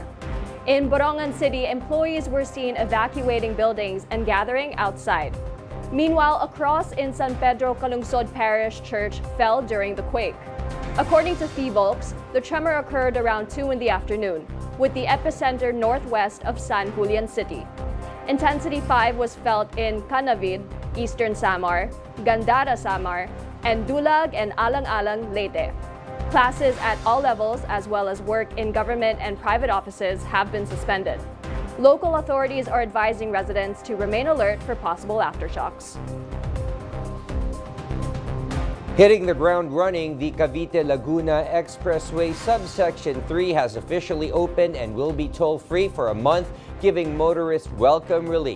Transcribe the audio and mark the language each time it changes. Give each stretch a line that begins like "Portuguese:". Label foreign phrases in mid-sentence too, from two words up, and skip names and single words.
English: In Borongan City, employees were seen evacuating buildings and gathering outside. Meanwhile, a cross in San Pedro Calungsod Parish Church fell during the quake. According to Thio, the tremor occurred around 2 in the afternoon, with the epicenter northwest of San Julian City. Intensity 5 was felt in Canavid, Eastern Samar, Gandara Samar, and Dulag and Alang-Alang, Leyte. Classes at all levels, as well as work in government and private offices, have been suspended. Local authorities are advising residents to remain alert for possible aftershocks. Hitting the ground running, the Cavite-Laguna Expressway subsection 3 has officially opened and will be toll-free for a month, giving motorists welcome relief.